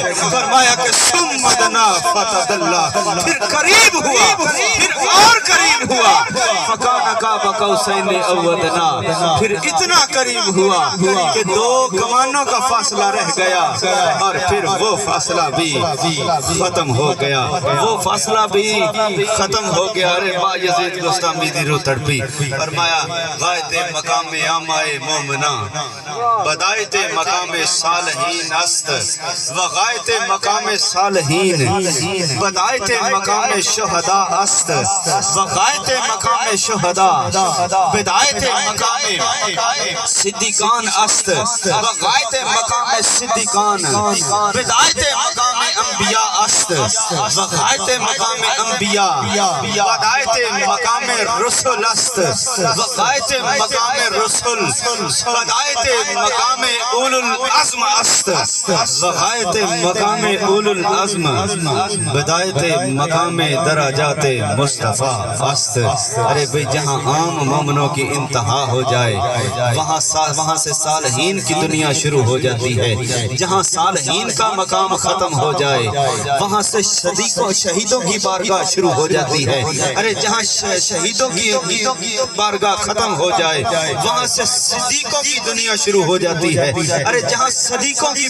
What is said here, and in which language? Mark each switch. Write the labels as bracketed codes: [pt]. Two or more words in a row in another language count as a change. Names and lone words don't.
[ur] فرمایا کہ [ar] ثم دنا فتدلی، [ur] پھر قریب ہوا، پھر اور قریب ہوا، [ar] فکان قاب قوسین او ادنی، [ur] پھر اتنا قریب ہوا کہ دو کمانوں کا فاصلہ رہ گیا، اور پھر وہ فاصلہ بھی ختم ہو گیا، وہ فاصلہ بھی ختم ہو گیا۔ ارے با یزید بستامی دی رو تڑپی فرمایا [fa] غایت مقام آمائے مومنہ بدایت مقام صالحین است، وغایت مقام صالحین بدایت مقام شہداء است، وغایت مقام شہداء بدایت مقام صدیقان است، وغایت مقام صدیقان بدایت مقام انبیاء است، وغایت مقام انبیاء بدایت مقام رسول است، وغایت مقام رسول بدایت مقام اول العزم است، وغایت مقام اول العزم بدایت مقام درجات مصطفیٰ است۔ [ur] ارے بھئی جہاں عام مومنوں کی انتہا ہو جائے وہاں سے صالحین کی دنیا شروع ہو جاتی ہے، جہاں صالحین کا مقام ختم ہو جائے وہاں سے شہیدوں کی بارگاہ شروع ہو جاتی ہے، ارے جہاں شہیدوں کی بارگاہ ختم ہو جائے وہاں سے صدیقوں کی دنیا شروع ہو جاتی ہے، ارے جہاں صدیقوں کی